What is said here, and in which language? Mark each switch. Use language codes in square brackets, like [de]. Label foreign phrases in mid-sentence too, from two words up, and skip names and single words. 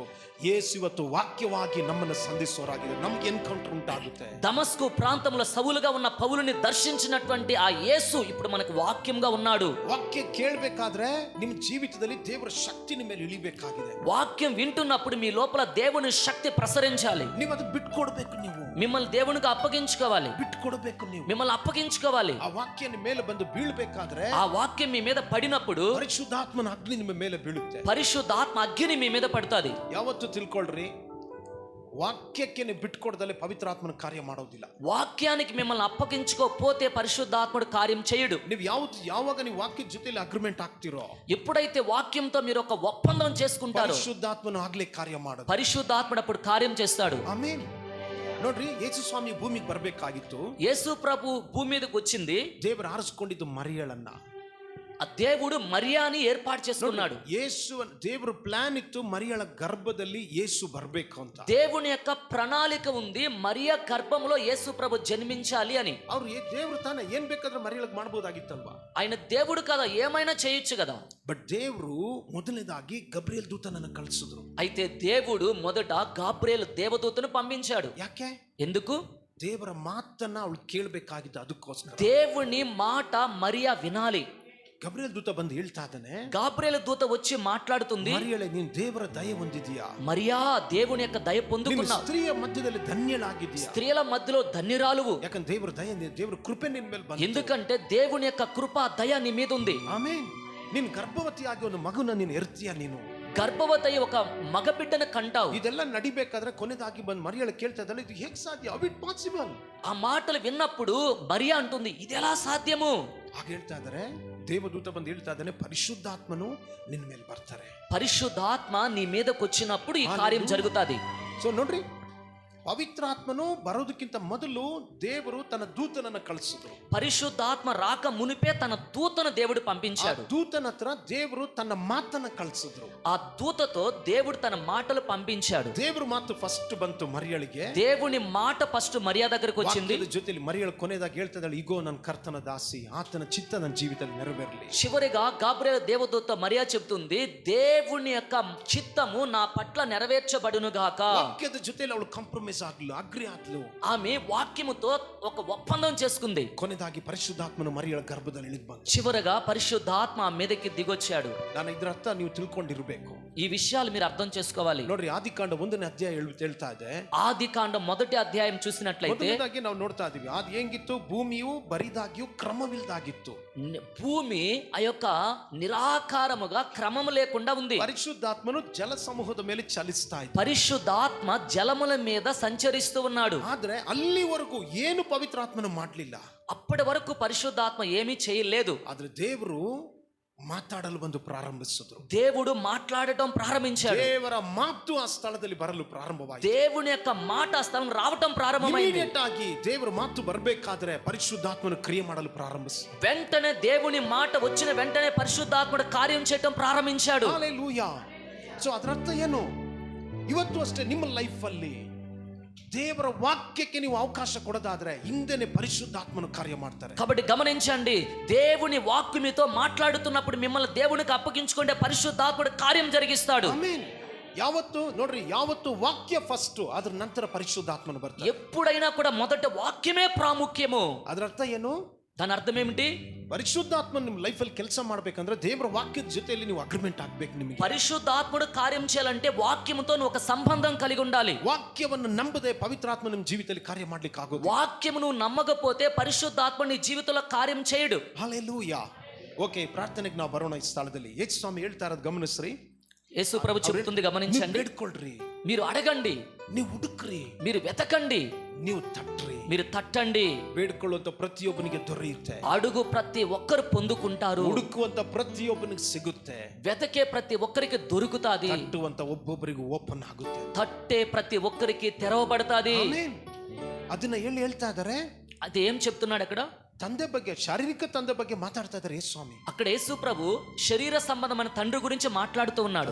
[kn] ಯೇಸು ಇವತ್ತು ವಾಕ್ಯವಾಗಿ ನಮ್ಮನ್ನು ಸಂಧಿಸೋರಾಗಿದೆ. ನಮ್ಗೆ ಎನ್ಕೌಂಟರ್ ಉಂಟಾಗುತ್ತೆ. [te] దమస్కు ప్రాంతంలో సౌలుగా ఉన్న పౌలుని దర్శించినటువంటి ఆ యేసు ఇప్పుడు మనకు వాక్యంగా ఉన్నాడు. [kn] ವಾಕ್ಯ ಕೇಳಬೇಕಾದ್ರೆ ನಿಮ್ಮ ಜೀವಿತದಲ್ಲಿ ದೇವರ ಶಕ್ತಿ ನಿಮ್ಮ ಮೇಲೆ ಇಳಿಬೇಕಾಗಿದೆ. [te] వాక్యం వింటున్నప్పుడు మీ లోపల దేవుని శక్తి ప్రసరించాలి. [kn] ನೀವು ಅದು ಬಿಟ್ಕೊಡ್ಬೇಕು. ನೀವು [te] మిమ్మల్ని దేవునికి అప్పగించుకోవాలి. [kn] ಬಿಟ್ಕೊಡ್ಬೇಕು. ನೀವು [te] మిమ్మల్ని అప్పగించుకోవాలి. [kn] ಆ ವಾಕ್ಯ ನಿಮ್ಮ ಮೇಲೆ ಬಂದು ಬೀಳ್ಬೇಕಾದ್ರೆ [te] ఆ వాక్యం మీ మీద పడినప్పుడు [kn] ಪರಿಶುದ್ಧಾತ್ಮನ ಅಗ್ನಿ ನಿಮ್ಮ ಮೇಲೆ ಬೀಳುತ್ತೆ. [te] పరిశుద్ధాత్మ అగ్ని మీ మీద పడుతుంది. [kn] ಯಾವತ್ತು ತಿಳ್ಕೊಳ್ರಿ, ವಾಕ್ಯಕ್ಕೆ ನೀವು ಬಿಟ್ಕೊಡದಲ್ಲೇ ಪವಿತ್ರಾತ್ಮನ ಕಾರ್ಯ ಮಾಡೋದಿಲ್ಲ. [te] వాక్యానికి మిమ్మల్ని అప్పగించుకోకపోతే పరిశుద్ధాత్ముడు కార్యం చేయడు. [kn] ನೀವು ಯಾವಾಗ ನೀವು ವಾಕ್ಯದ ಜೊತೆಲಿ ಅಗ್ರಿಮೆಂಟ್ ಆಗ್ತಿರೋ, [te] ఎప్పుడైతే వాక్యంతో మీరు ఒక ఒప్పందం చేసుకుంటారో [kn] ಪರಿಶುದ್ಧಾತ್ಮನು ಆಗ್ಲೇ ಕಾರ್ಯ ಮಾಡೋದು. [te] పరిశుద్ధాత్ముడు అప్పుడు కార్యం చేస్తాడు. [kn] ಆಮೇನ್. ನೋಡ್ರಿ, ಯೇಸು ಸ್ವಾಮಿ ಭೂಮಿಗೆ ಬರ್ಬೇಕಾಗಿತ್ತು. [te] యేసు ప్రభు భూమి మీదకి వచ్చింది. [kn] ದೇವರು ಆರಿಸಿಕೊಂಡಿದ್ದು ಮರಿಯಳನ್ನ. [te] ఆ దేవుడు మరియాని ఏర్పాటు చేసుకున్నాడు. [kn] ದೇವರ ಪ್ಲಾನ್ ಇತ್ತು, ಮರಿಯಳ ಗರ್ಭದಲ್ಲಿ ಯೇಸು ಬರ್ಬೇಕು ಅಂತ. [te] దేవుని యొక్క ప్రణాళిక ఉంది, మరియ గర్భంలో యేసు ప్రభు జన్మించాలి అని. [kn] ಅವ್ರು ದೇವ್ರು ತಾನೇ ಏನ್ ಬೇಕಾದ್ರೆ ಮರಿಯಳಗ್ ಮಾಡ್ಬೋದಾಗಿತ್ತಲ್ವಾ. [te] ఆయన దేవుడు కదా, ఏమైనా చేయొచ్చు కదా. [kn] ಬಟ್ ದೇವ್ರು ಮೊದಲನೇದಾಗಿ ಗಬ್ರಿಯಲ್ ದೂತನನ್ನು ಕಳಿಸಿದ್ರು. [te] అయితే దేవుడు మొదట గాబ్ರಿయేల్ దేవదూతను పంపించాడు. [kn] ಯಾಕೆ? [te] ఎందుకు? [kn] ದೇವರ ಮಾತನ್ನ ಅವಳು ಕೇಳಬೇಕಾಗಿತ್ತು. ಅದಕ್ಕೋಸ್ಕರ [te] దేవుని మాట మరియా వినాలి. [kn] ಗಬ್ರಿಯಲ್ ದೂತ ಬಂದು ಹೇಳ್ತಾ ಇದ್ದಾನೆ, [te] గాబ్రియేల్ దూత వచ్చి మాట్లాడుతుంది, [kn] ಮರಿಯಳೆ ನೀನು ದೇವರ ದಯೆ ಹೊಂದಿದೀಯಾ, [te] మరియా దేవుని యొక్క దయ పొందుకున్నావు, [kn] ಸ್ತ್ರೀಯ ಮಧ್ಯದಲ್ಲಿ ಧನ್ಯಳಾಗಿದ್ದೀಯಾ. [te] స్త్రీల మధ్యలో ధన్యురాలువు. [kn] ಯಾಕಂದ್ರೆ ದೇವರ ದಯೆ, ದೇವರ ಕೃಪೆ ನಿನ್ನ ಮೇಲೆ ಬಂತು. [te] ఎందుకంటే దేవుని యొక్క కృప దయ నీ మీద ఉంది. [kn] ಆಮೇನ್. ನೀನು ಗರ್ಭವತಿಯಾಗಿ ಒಂದು ಮಗುನ ನೀನು ಎರ್ತೀಯ. ನೀನು [te] గర్భవతి ఒక మగబిడ్డను కంటావు. [kn] ಇದೆಲ್ಲ ನಡಿಬೇಕಾದ್ರೆ ಕೊನೆದಾಗಿ ಬಂದು ಮರಿಯಳು ಕೇಳ್ತಾ ಇದ್ದಾಳೆ, ಇದು ಹೇಗೆ ಸಾಧ್ಯ? [en] how it possible? [te] ఆ మాటలు విన్నప్పుడు మరియా అంటుంది, ఇది ఎలా సాధ్యము? [kn] ಆಗ ಹೇಳ್ತಾ ಇದ್ದಾರೆ, ದೇವದೂತ ಬಂದು ಹೇಳ್ತಾ ಇದ್ದಾನೆ, ಪರಿಶುದ್ಧಾತ್ಮನು ನಿನ್ನ ಮೇಲೆ ಬರ್ತಾರೆ. [te] పరిశుద్ధాత్మ నీ మీదకి వచ్చినప్పుడు ఈ కార్యం జరుగుతుంది. [kn] ಸೊ ನೋಡ್ರಿ, ಪವಿತ್ರಾತ್ಮನು ಬರೋದಕ್ಕಿಂತ ಮೊದಲು ದೇವರು ತನ್ನ ದೂತನನ್ನು ಕಳಿಸಿದ್ರು. [te] పరిశుద్ధాత్మ రాక మునిపే తన దూతను దేవుడు పంపించాడు. [kn] ದೂತನ ಹತ್ರ ದೇವರು ತನ್ನ ಮಾತನ್ನ ಕಳಿಸಿದ್ರು. [te] ఆ దూతతో దేవుడు తన మాటలు పంపించాడు. [kn] ದೇವ್ರ ಮಾತು ಫಸ್ಟ್ ಬಂತು ಮರಿಯಳಿಗೆ. [te] దేవుని మాట ఫస్ట్ మరియా దగ్గరికి వచ్చింది. [kn] ಜೊತೆಲಿ ಮರಿಯಳು ಕೊನೆದಾಗಿ ಹೇಳ್ತಾ ಇದ್ದಾಳೆ, ಇಗೋ ನನ್ನ ಕರ್ತನ ದಾಸಿ, ಆತನ ಚಿತ್ತ ನನ್ನ ಜೀವಿತದಲ್ಲಿ ನೆರವೇರಲಿ. [te] చివరిగా గాబ్రియేల్ దేవదూత మరియా చెప్తుంది, దేవుని యొక్క చిత్తము నా పట్ల నెరవేర్చబడును గాక. [kn] వాక్యದ ಜೊತೆಲಿ ಅವಳು ಕಾಂಪ್ರಮೈಸ್ ಆಗ್ಲು, ಅಗ್ರಿ ಆಗ್ಲು. [te] ఆమె వాక్యముతో ఒక ఒప్పందం చేసుకుంది. [kn] ಕೊನೆದಾಗಿ ಪರಿಶುದ್ಧಾತ್ಮನು ಮರಿಯಳ ಗರ್ಭದಲ್ಲಿ ಇಳಿದು ಬಂದ. [te] చివరగా పరిశుద్ధాత్మ మీదకి దిగొచ్చాడు. [kn] ನಾನು ಇದ್ರ ಅರ್ಥ ನೀವು ತಿಳ್ಕೊಂಡಿರ್ಬೇಕು. [te] ఈ విషయాలు మీరు అర్థం చేసుకోవాలి. [kn] ನೋಡ್ರಿ, ಆದಿಕಾಂಡ 1ನೇ ಅಧ್ಯಾಯ ಹೇಳ್ತಾ ಇದೆ. [te] ఆదికాండం 1వ అధ్యాయం చూసినట్లయితే [kn] ಮೊದಲನೇದಾಗಿ ನಾವು ನೋಡ್ತಾ ಇದೀವಿ, ಅದು ಹೆಂಗಿತ್ತು? ಭೂಮಿಯು ಬರಿದಾಗಿಯೂ ಕ್ರಮವಿಲ್ಲದಾಗಿತ್ತು. [te] భూమి ఆ యొక్క నిరాకారముగా క్రమము లేకుండా ఉంది. [kn] ಪರಿಶುದ್ಧಾತ್ಮನು ಜಲ ಸಮೂಹದ ಮೇಲೆ ಚಲಿಸ್ತಾ ಇದ್ದ. [te] పరిశుద్ధాత్మ జలముల మీద సంచరిస్తూ ఉన్నాడు. [kn] ಆದ್ರೆ ಅಲ್ಲಿವರೆಗೂ ಏನು ಪವಿತ್ರಾತ್ಮನು ಮಾಡ್ಲಿಲ್ಲ. [te] అప్పటి వరకు పరిశుద్ధాత్మ ఏమీ చేయలేదు. [kn] ಆದ್ರೆ ದೇವರು ಮಾತಾಡಲು ಬಂದು ಪ್ರಾರಂಭಿಸಿದ್ರು. [te] దేవుడు మాట్లాడటం ప్రారంభించాడు. [kn] ದೇವರ ಮಾತು ಆ ಸ್ಥಳದಲ್ಲಿ ಬರಲು ಪ್ರಾರಂಭವಾಯಿತು. [te] దేవుని యొక్క మాట ఆ స్థలం రావటం ప్రారంభమైంది. [kn] ಇಮಿಡಿಯೇಟ್ ಆಗಿ ದೇವರ ಮಾತು ಬರಬೇಕಾದ್ರೆ ಪರಿಶುದ್ಧಾತ್ಮನು ಕ್ರಿಯೆ ಮಾಡಲು ಪ್ರಾರಂಭಿಸಿ. [te] వెంటనే దేవుని మాట వచ్చిన వెంటనే పరిశుద్ధాత్ముడు కార్యం చేయటం ప్రారంభించాడు. [kn] ಹಲ್ಲೆಲೂಯಾ. ಸೊ ಅದರ ಅರ್ಥ ಏನು? ಇವತ್ತು ಅಷ್ಟೇ ನಿಮ್ಮ ಲೈಫ್ ಅಲ್ಲಿ ದೇವರ ವಾಕ್ಯಕ್ಕೆ ನೀವು ಅವಕಾಶ ಕೊಡೋದಾದ್ರೆ ಹಿಂದೆನೆ ಪರಿಶುದ್ಧಾತ್ಮನು ಕಾರ್ಯ ಮಾಡ್ತಾರೆ. [te] కాబట్టి గమనించండి, దేవుని వాక్కు మీతో మాట్లాడుతున్నప్పుడు మిమ్మల్ని దేవునికి అప్పగించుకుంటే పరిశుద్ధాత్ముడు కార్యం జరిగిస్తాడు. [kn] ಆಮೆನ್. ಯಾವತ್ತು ನೋಡ್ರಿ, ಯಾವತ್ತು ವಾಕ್ಯ ಫಸ್ಟ್, ಅದ್ರ ನಂತರ ಪರಿಶುದ್ಧಾತ್ಮನು ಬರ್ತಾರೆ. [te] ఎప్పుడైనా కూడా మొదట వాక్యమే ప్రాముఖ్యము. [kn] ಅದರ ಅರ್ಥ ಏನು? [te] దాని అర్థం ఏమిటి? [kn] ಪರಿಶುದ್ಧಾತ್ಮ ನಿಮ್ಮ ಲೈಫ್ ಅಲ್ಲಿ ಕೆಲಸ ಮಾಡ್ಬೇಕಂದ್ರೆ ದೇವರ ವಾಕ್ಯದ ಜೊತೆಯಲ್ಲಿ ನೀವು ಅಗ್ರಿಮೆಂಟ್ ಆಗ್ಬೇಕು. ನಿಮಗೆ [te] పరిశుద్ధాత్ముడు కార్యం చేయాలంటే వాక్యముతో ఒక సంబంధం కలిగి ఉండాలి. [kn] ವಾಕ್ಯವನ್ನು ನಂಬದೆ ಪವಿತ್ರಾತ್ಮ ನಿಮ್ಮ ಜೀವಿತದಲ್ಲಿ ಕಾರ್ಯ ಮಾಡ್ಲಿಕ್ಕೆ ಆಗೋದು. [te] వాక్యము నువ్వు నమ్మకపోతే పరిశుద్ధాత్మ నీ జీవితంలో కార్యం చేయడు. [kn] ಹಲ್ಲೆಲೂಯಾ. ಓಕೆ, ಪ್ರಾರ್ಥನೆಗೆ ನಾವು ಬರೋಣ. ಈ ಸ್ಥಳದಲ್ಲಿ ಯೇಸು ಸ್ವಾಮಿ ಹೇಳ್ತಾ ಇರೋದು ಗಮನಿಸ್ರಿ. [te] యేసు ప్రభు చెబుతుంది, గమనించండి. [kn] ಬೇಡ್ಕೊಳ್ರಿ, [te] మీరు అడగండి, [kn] ನೀವು ಹುಡುಕ್ರಿ, [te] మీరు వెతకండి, [kn] ನೀವು ತಟ್ರಿ, [te] మీరు తట్టండి, [kn] ಬೇಡ್ಕೊಳ್ಳುವಂತ ಪ್ರತಿಯೊಬ್ಬನಿಗೆ ದೊರೆಯುತ್ತೆ, [te] అడుగు ప్రతి ఒక్కరు పొందుకుంటారు, [kn] ಹುಡುಕುವಂತ ಪ್ರತಿಯೊಬ್ಬನಿಗೆ ಸಿಗುತ್ತೆ, [te] వెతకే ప్రతి ఒక్కరికి దొరుకుతాది, [kn] ತಟ್ಟುವಂತ ಒಬ್ಬೊಬ್ಬರಿಗೆ ಓಪನ್ ಆಗುತ್ತೆ, [te] తట్టే ప్రతి ఒక్కరికి తెరవబడతాది. [kn] ಆಮೆನ್. ಅದನ್ನ ಹೇಳ್ತಾ ಇದ್ದಾರೆ. [te] అది ఏం చెప్తున్నాడు అక్కడ? [kn] ತಂದೆ ಬಗ್ಗೆ, ಶಾರೀರಿಕ ತಂದೆ ಬಗ್ಗೆ ಮಾತಾಡ್ತಾ ಇದ್ದಾರೆ ಯೇಸು ಸ್ವಾಮಿ. [te] అక్కడ యేసు ప్రభు శరీర సంబంధమైన తండ్రి గురించి మాట్లాడుతూ ఉన్నాడు.